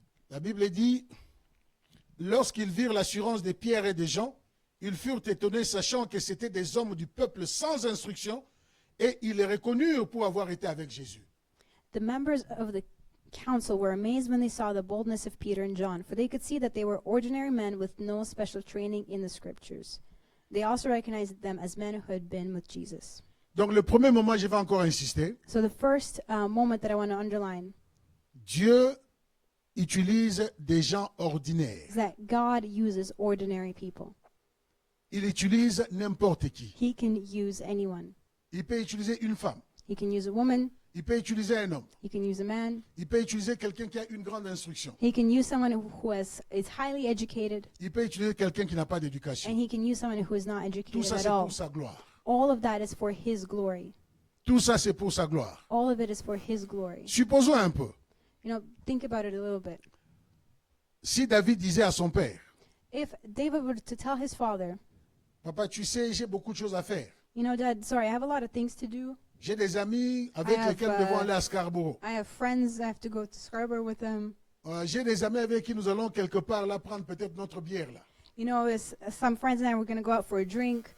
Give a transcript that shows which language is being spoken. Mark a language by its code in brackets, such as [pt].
[fr] La Bible dit, lorsqu'ils virent l'assurance de Pierre et des gens, ils furent étonnés, sachant que c'étaient des hommes du peuple sans instruction, et ils les reconnurent pour avoir été avec Jésus. [en] The members of the council were amazed when they saw the boldness of Peter and John, for they could see that they were ordinary men with no special training in the scriptures. They also recognized them as men who had been with Jesus. [fr] Donc le premier moment, je vais encore insister, [en] So the first moment that I want to underline [fr] Dieu utilise des gens ordinaires. [en] is that God uses ordinary people. [fr] Il utilise n'importe qui. [en] He can use anyone. [fr] Il peut utiliser une femme, [en] He can use a woman. [fr] il peut utiliser un homme, [en] He can use a man. [fr] il peut utiliser quelqu'un qui a une grande instruction, [en] He can use someone who is highly educated, [fr] il peut utiliser quelqu'un qui n'a pas d'éducation. [en] and he can use someone who is not [fr] Tout [en] educated [fr] ça, [en] at [fr] c'est [en] all. [fr] pour sa gloire. [en] All of that is for His glory. [fr] Tout ça, c'est pour sa gloire. [en] All of it is for His glory. [fr] Supposons un peu, [en] Think about it a little bit. [fr] si David disait à son père, [en] If David were to tell his father, [fr] papa, tu sais, j'ai beaucoup de choses à faire. [en] Dad, sorry, I have a lot of things to do. [fr] J'ai des amis avec [en] I have, [fr] lesquels nous devons aller à Scarborough. [en] I have friends. I have to go to Scarborough with them. [fr] J'ai des amis avec qui nous allons quelque part là prendre peut-être notre bière là. [en] Some friends and I were going to go out for a drink.